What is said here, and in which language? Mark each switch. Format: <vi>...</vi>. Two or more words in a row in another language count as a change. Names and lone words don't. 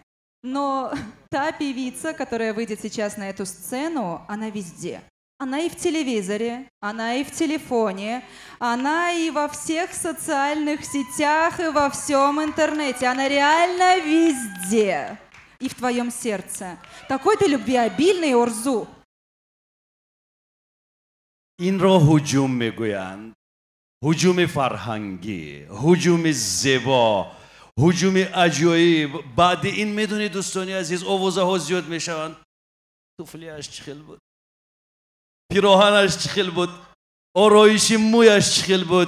<ru>Но та певица, которая выйдет сейчас на эту сцену, она везде. Она и в телевизоре, она и в телефоне, она и во всех социальных сетях, и во всем интернете. Она реально везде. И в твоем сердце. Такой ты любвеобильный, Орзу.</ru> <tg>اینро هجوم میگویند. هجوم فرهنگی، هجوم زیبا، هجوم عجایب. بعد این میدونی دوستانی عزیز آوازه ها زیاد میشوند. توفلیش چخیل بود، پیراهنش چخیل بود، آرایش مویش چخیل بود.</tg>